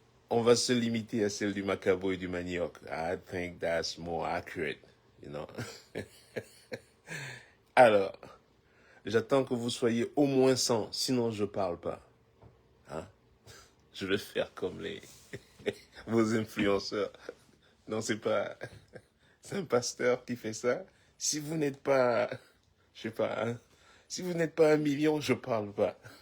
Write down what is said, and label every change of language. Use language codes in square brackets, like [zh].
[fr] On va se limiter à celle du macabo et du manioc. [en] I think that's more accurate, you know? [fr] Alors, j'attends que vous soyez au moins 100, sinon je parle pas. Hein? Je vais faire comme vos influenceurs. Non, c'est un pasteur qui fait ça. Si vous n'êtes pas, je sais pas, hein, si vous n'êtes pas 1 million, je parle pas.